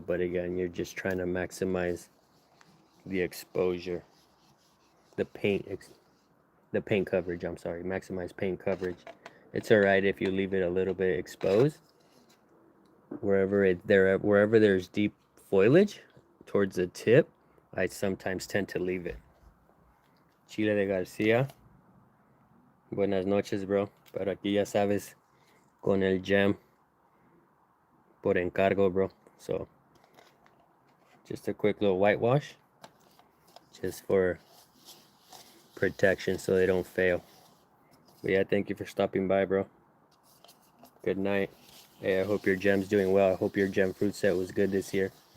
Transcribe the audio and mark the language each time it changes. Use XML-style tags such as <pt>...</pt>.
<en>But again, you're just trying to maximize the exposure, the paint coverage, I'm sorry, maximize paint coverage. It's all right if you leave it a little bit exposed. Wherever there's deep foliage towards the tip, I sometimes tend to leave it.</en> <es>Chile de Garcia, buenas noches, bro. Pero aquí ya sabes, con el gem por encargo, bro.</es> <en>So just a quick little whitewash, just for protection so they don't fail. But yeah, thank you for stopping by, bro. Good night. Hey, I hope your gem's doing well. I hope your gem fruit set was good this year.</en>